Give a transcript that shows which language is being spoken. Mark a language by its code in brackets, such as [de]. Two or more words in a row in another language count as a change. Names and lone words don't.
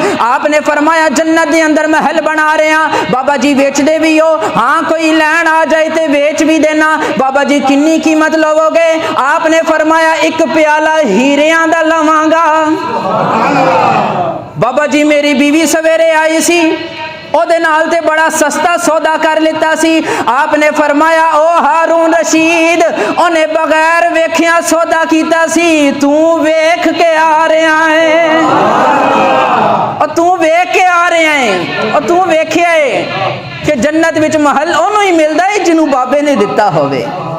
[pa] آپ نے فرمایا جنت دے اندر محل بنا رہے ہیں۔ بابا جی بیچ دے بھی ہو؟ ہاں کوئی لین آ جائے تے بیچ بھی دینا۔ بابا جی کنی قیمت لو گے؟ آپ نے فرمایا ایک پیالہ ہیریاں دا لواں گا۔ بابا جی میری بیوی سویرے آئی سی، او دے نال تے بڑا سستا سودا کر لیتا سی۔ آپ نے فرمایا او ہارون رشید انہیں بغیر ویکھیاں سودا کیتا سی، تو ویکھ کے آ رہا ہے، اور تو ویکھ کے آ رہے ہیں، اور تو ویکھیا ہے کہ جنت وچ محل انہوں ہی ملدا ہے جنوں بابے نے دتا ہوئے۔